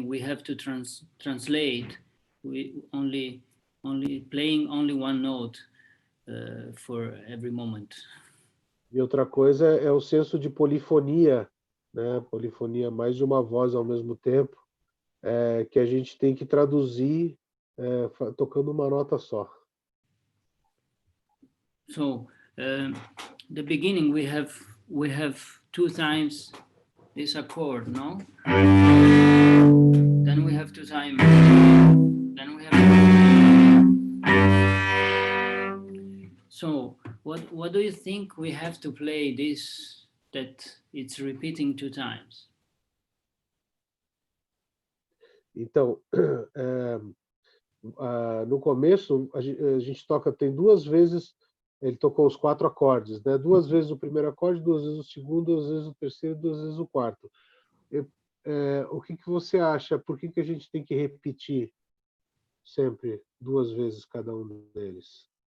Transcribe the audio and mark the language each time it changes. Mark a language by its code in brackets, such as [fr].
[en] We have to translate. We only playing only one note for every moment. [pt] E outra coisa é o senso de polifonia, né? Polifonia, mais de uma voz ao mesmo tempo, que a gente tem que traduzir tocando uma nota só. [en] So the beginning we have 2 times this accord, no? Then we have 2 times. Then we have. So what do you think we have to play this that it's repeating 2 times? [pt] Então, no começo a gente toca, tem 2 vezes, ele tocou os 4 acordes, né? 2 vezes o primeiro acorde, 2 vezes o segundo, 2 vezes o terceiro, 2 vezes o quarto. O que você acha? Por que a gente tem que repetir sempre 2 vezes cada um deles?